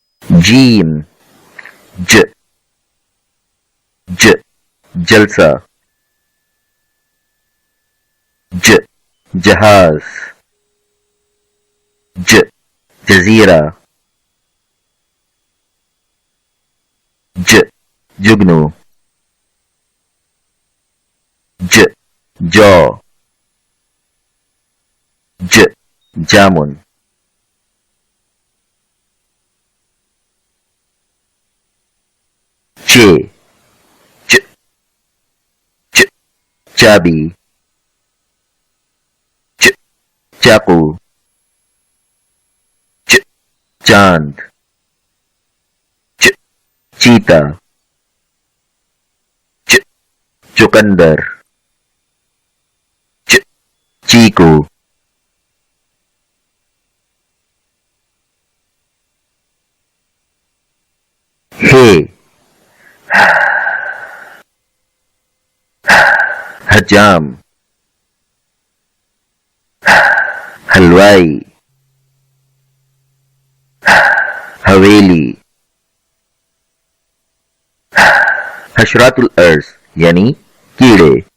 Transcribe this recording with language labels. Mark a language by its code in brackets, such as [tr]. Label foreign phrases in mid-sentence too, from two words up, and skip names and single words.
[ur] جیم ج ج جلسہ ج جہاز ج جزیرہ ج جگنو ج جو ج جامن چ چ چ چابی چ چاقو چ چاند چ چیتا چ چقندر چ چیکو ہے حجام حلوائی حویلی حشرات الارض یعنی کیڑے